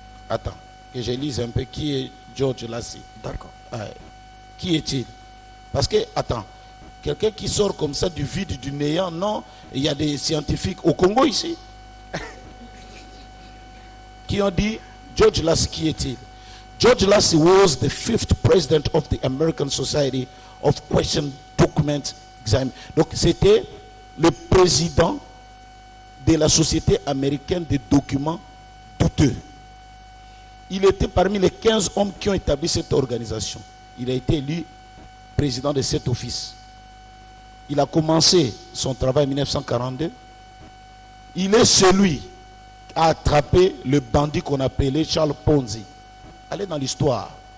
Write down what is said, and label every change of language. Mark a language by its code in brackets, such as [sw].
[fr] Attends, que je lise un peu qui est George Lassie. D'accord. Qui est-il? Parce que, attends, quelqu'un qui sort comme ça du vide, du néant, non, il y a des scientifiques au Congo ici qui ont dit, George Lassie, qui est-il? [en] George Lassie was the 5th president of the American Society of Question Document Exam. [fr] Donc c'était le président de la Société américaine des documents douteux. Il était parmi les 15 hommes qui ont établi cette organisation. Il a été élu président de cet office. Il a commencé son travail en 1942. Il est celui qui a attrapé le bandit qu'on appelait Charles Ponzi. Allez dans l'histoire.